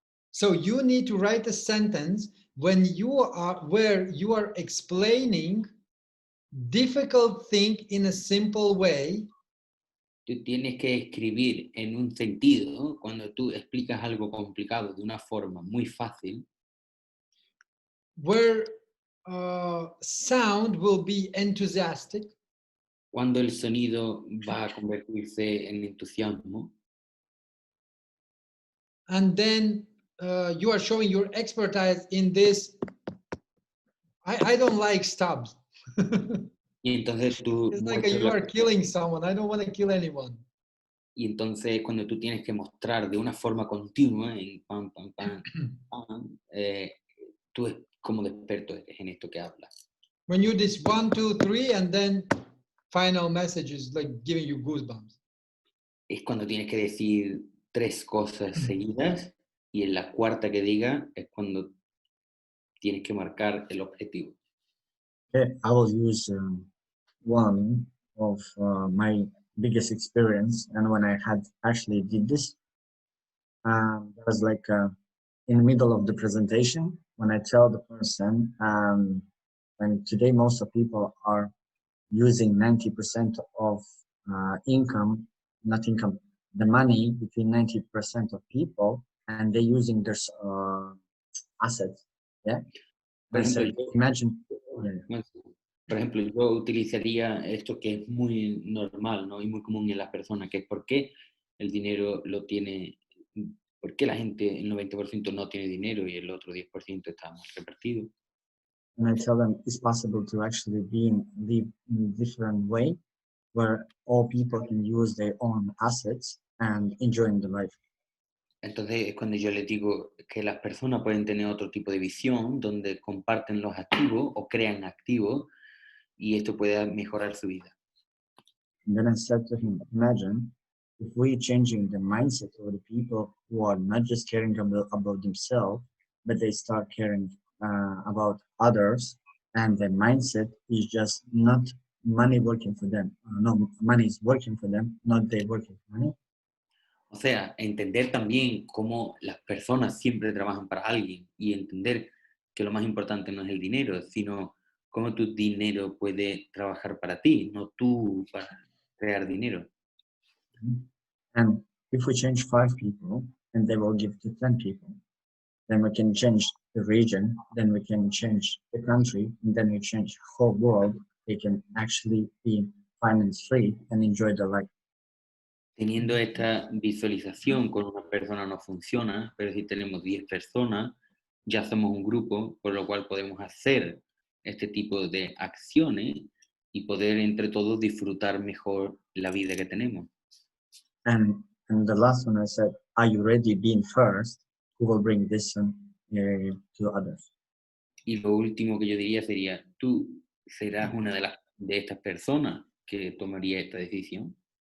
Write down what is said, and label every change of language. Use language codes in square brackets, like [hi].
[en] So you need to write a sentence when where you are explaining difficult thing in a simple way. [es] Tú tienes que escribir en un sentido cuando tú explicas algo complicado de una forma muy fácil. [en] Where sound will be enthusiastic. [es] Cuando el sonido va a convertirse en entusiasmo. [en] And then you are showing your expertise in this I don't like stabs. [es] Y entonces tú [en] It's like [es] muestras [en] you are killing someone. I don't want to kill anyone. [es] y entonces cuando tú tienes que mostrar de una forma continua, en pam, pam, pam, pam, tú es como de experto en esto que hablas. [en] When you this 1, 2, 3, and then final message is like giving you goosebumps. [es] Es cuando tienes que decir 3 cosas seguidas y en la cuarta que diga es cuando tienes que marcar el objetivo. [en] Okay, I will use one of my biggest experience, and when I had actually did this, that was like in the middle of the presentation when I tell the person, and today most of people are using 90% of income, not income, the money between 90% of people, and they're using their assets. Yeah. [es] Por [en] I [es] ejemplo, [en] said, imagine. [es] por ejemplo, yo utilizaría esto que es muy normal, ¿no? Y muy común en las personas, que es por qué el dinero lo tiene, por qué la gente, el 90% no tiene dinero y el otro 10% está más repartido. [en] And I tell them it's possible to actually live in a different way where all people can use their own assets and enjoying the life. [es] Entonces es cuando yo les digo que las personas pueden tener otro tipo de visión donde comparten los activos o crean activos y esto puede mejorar su vida. [en] And then I said to him, imagine if we're changing the mindset of the people who are not just caring about themselves, but they start caring about others, and their mindset is just not money working for them. No, money is working for them, not they working for money. [es] O sea, entender también cómo las personas siempre trabajan para alguien y entender que lo más importante no es el dinero, sino cómo tu dinero puede trabajar para ti, no tú para crear dinero. [en] And if we change 5 people and they will give to 10 people, then we can change the region, then we can change the country, and then we change the whole world. They can actually be finance free and enjoy their life. [es] Teniendo esta visualización con una persona no funciona, pero si tenemos 10 personas, ya somos un grupo, por lo cual podemos hacer este tipo de acciones y poder entre todos disfrutar mejor la vida que tenemos. [en] And the last one I said, are you ready being first? Who will bring this to others? [es] Y lo último que yo diría sería, ¿tú serás una de estas personas que tomaría esta decisión?